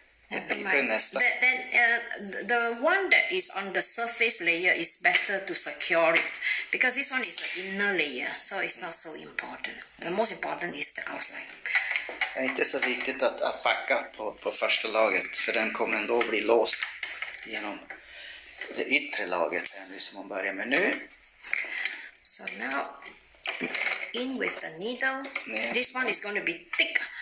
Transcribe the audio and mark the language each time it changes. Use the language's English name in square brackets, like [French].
[English] The one that is on the surface layer is better to secure it because this one is the inner layer, so it's not so important. The most important is the outside. [Swedish] Det är inte så viktigt att backa på första laget, för den kommer ändå bli låst genom det yttre laget här nu som man börjar med nu. [English] So now in with the needle. Yeah. This one is going to be thick.